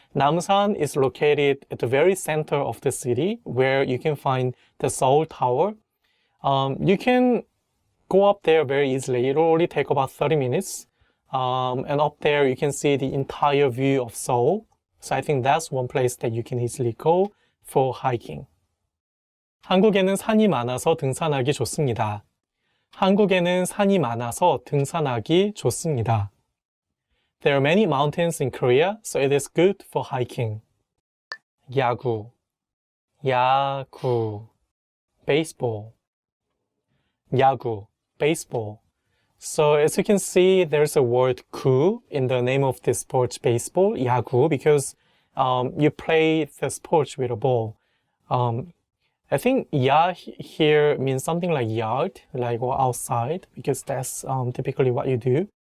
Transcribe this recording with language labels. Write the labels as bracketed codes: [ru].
[en] Namsan is located at the very center of the city, where you can find the Seoul Tower. You can go up there very easily. It'll only take about 30 minutes. And up there, you can see the entire view of Seoul. So I think that's one place that you can easily go for hiking. [ko] 한국에는 산이 많아서 등산하기 좋습니다. 한국에는 산이 많아서 등산하기 좋습니다. [en] There are many mountains in Korea, so it is good for hiking. [ko] 야구, 야구, [en] baseball. 야구, baseball. So as you can see, there's a word 구 in the name of this sport, baseball, 야구, because you play the sport with a ball. I think ya here means something like yard, like outside, because that's typically what you do.